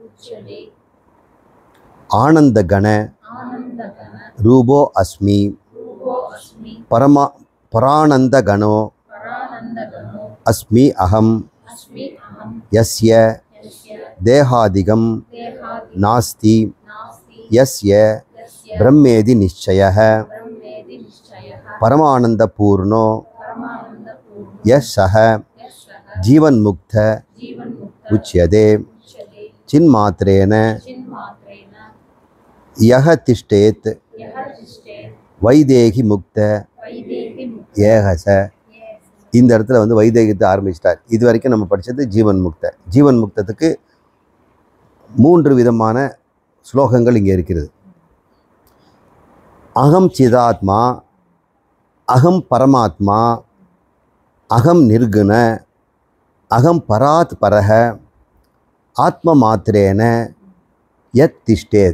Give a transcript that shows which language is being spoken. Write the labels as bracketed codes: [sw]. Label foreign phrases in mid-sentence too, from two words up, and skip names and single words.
[sa] आनन्दघन रूपो अस्मि परानन्दघनो अस्मि अहं यस्य देहादिकं नास्ति यस्य ब्रह्मेति निश्चयः परमानन्द पूर्णो यः सः जीवन्मुक्त उच्यते चिन्मात्रेण यः तिष्ठेत् वैदेहि मुक्त एकच. [ta] இந்த இடத்துல வந்து வைதேகத்தை ஆரம்பிச்சிட்டார். இது வரைக்கும் நம்ம படித்தது [sa] जीवन् मुक्त. [ta] ஜீவன் முக்தத்துக்கு 3 விதமான ஸ்லோகங்கள் இங்கே இருக்கிறது. [sa] अहं चिदात्मा, अहं परमात्मा, अहं निर्गुण, अहं परात् परक, आत्म मात्रेण यत् तिष्ठेत्.